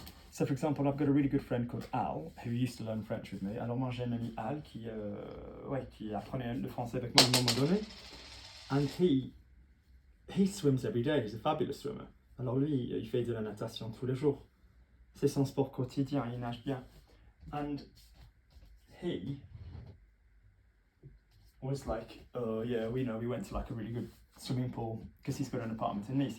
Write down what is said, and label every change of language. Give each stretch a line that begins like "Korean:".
English: So for example, I've got a really good friend called Al who used to learn French with me.
French: Alors moi j'ai un ami Al qui apprenait le français avec moi à un moment donné.
English: And he swims every day. He's a fabulous swimmer.
French: Alors lui, il fait de la natation tous les jours. C'est son sport quotidien, il nage bien.
English: And he was like, oh yeah, we went to like a really good swimming pool because he's got an apartment in Nice.